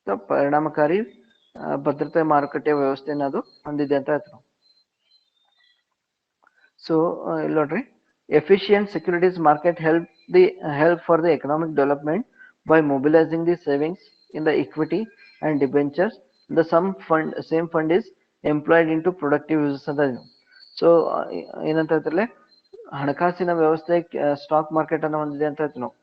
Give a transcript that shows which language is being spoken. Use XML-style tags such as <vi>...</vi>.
<kn>ಪರಿಣಾಮಕಾರಿ ಭದ್ರತೆ ಮಾರುಕಟ್ಟೆಯ ವ್ಯವಸ್ಥೆಯನ್ನು ಅದು ಹೊಂದಿದೆ ಅಂತ ಹೇಳ್ತಾರೆ. ಸೊ ಇಲ್ಲಿ ನೋಡ್ರಿ,</kn> <en>Efficient securities market help for the economic development by mobilizing the savings in the equity and debentures. The same fund is employed into productive uses</en> <kn>ಅಂತ. ಸೊ ಏನಂತ ಹೇಳ್ತಿರಲ್ಲ, ಹಣಕಾಸಿನ ವ್ಯವಸ್ಥೆ ಸ್ಟಾಕ್ ಮಾರ್ಕೆಟ್ ಅನ್ನು ಹೊಂದಿದೆ ಅಂತ ಹೇಳ್ತೀವಿ ನಾವು.</kn>